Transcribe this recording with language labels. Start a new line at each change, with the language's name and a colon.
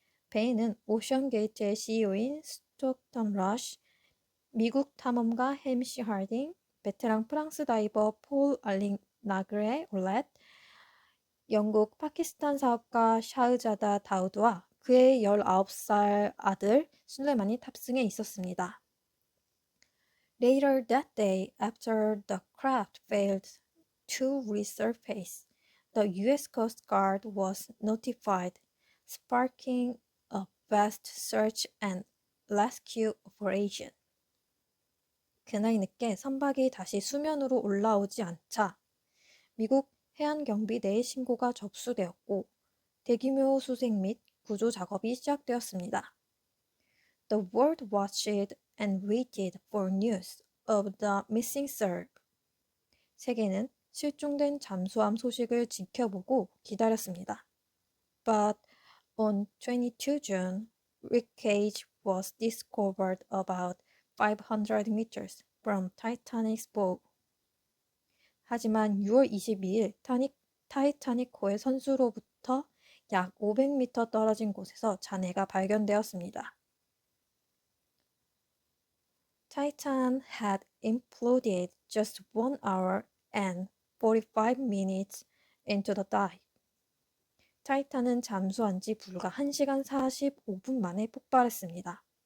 Korean: 배에는 오션게이트의 CEO인 스톡턴 러쉬, 미국 탐험가 해미시 하딩, 베테랑 프랑스 다이버 폴 알링 나그레 올렛, 영국 파키스탄 사업가 샤흐자다 다우드와 그의 19살 아들 술레만이 탑승해 있었습니다.
English: Later that day, after the craft failed to resurface, the U.S. Coast Guard was notified, sparking a vast search and rescue operation.
Korean: 그날 늦게 선박이 다시 수면으로 올라오지 않자 미국 해안경비대의 신고가 접수되었고 대규모 수색 및 구조 작업이 시작되었습니다.
English: The world watched and waited for news of the missing surf.
Korean: 세계는 실종된 잠수함 소식을 지켜보고 기다렸습니다.
English: But on 22 June, wreckage was discovered about 500 meters from Titanic's bow.
Korean: 하지만 6월 22일 타이타닉호의 선수로부터 약 500m 떨어진 곳에서 잔해가 발견되었습니다.
English: Titan had imploded just 1 hour and 45 minutes into the dive.
Korean: 타이탄은 잠수한 지 불과 1시간 45분 만에 폭발했습니다.